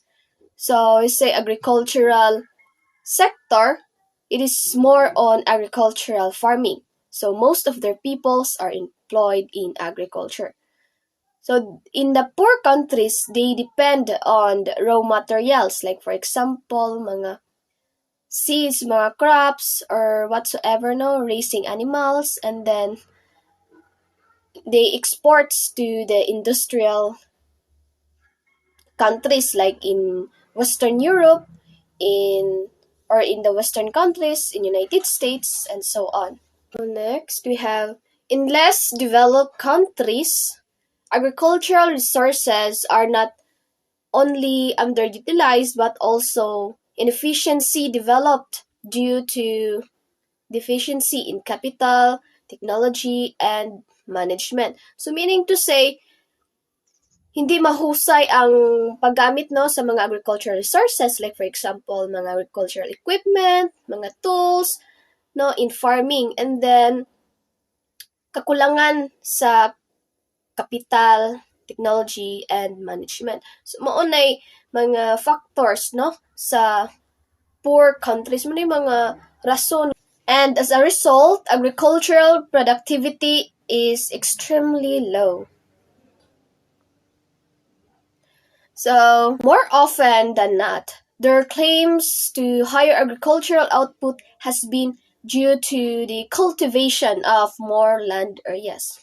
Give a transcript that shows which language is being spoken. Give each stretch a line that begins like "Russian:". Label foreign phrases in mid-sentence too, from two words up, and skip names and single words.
English: So we say agricultural sector, it is more on agricultural farming. So most of their peoples are employed in agriculture. So in the poor countries, they depend on the raw materials, like for example, mga seeds, mga crops, or whatsoever, no, raising animals, and then they exports to the industrial countries like in Western Europe, in or in the Western countries, in United States, and so on. So next, we have in less developed countries, agricultural resources are not only underutilized but also inefficiency developed due to deficiency in capital, technology, and management. So meaning to say,
Filipino: hindi mahusay ang paggamit no sa mga
English: agricultural resources,
Filipino: like for example mga
English: agricultural equipment,
Filipino: mga tools no
English: in farming,
Filipino: and then kakulangan sa
English: capital, technology, and management.
Filipino: So maunay mga factors no sa
English: poor countries,
Filipino: mo mga rason,
English: and as a result agricultural productivity is extremely low. So, more often than not, their claims to higher agricultural output has been due to the cultivation of more land areas.